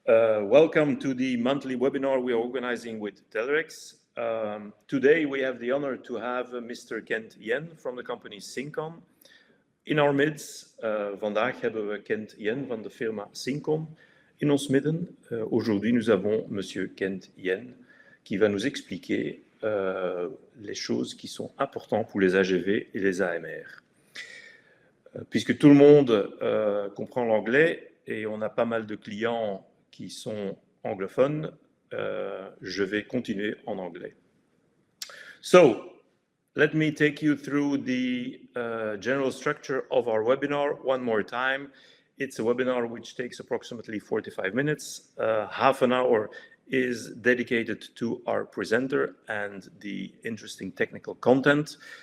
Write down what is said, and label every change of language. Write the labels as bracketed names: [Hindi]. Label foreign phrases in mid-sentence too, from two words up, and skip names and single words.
[English] Welcome to the monthly webinar we are organizing with Telerex. Today we have the honor to have Mr. Kent Yen from the company Cincon in our midst. [Dutch] Vandaag hebben we Kent Yen van de firma Cincon in ons midden. [French] Aujourd'hui nous avons Monsieur Kent Yen qui va nous expliquer les choses qui sont importantes pour les AGV et les AMR. Puisque tout le monde comprend l'anglais et on a pas mal de clients qui sont anglophones, je vais continuer en anglais. [English] So, let me take you through the general structure of our webinar one more time. It's a webinar which takes approximately 45 minutes. Half an hour is dedicated to our presenter and the interesting technical content.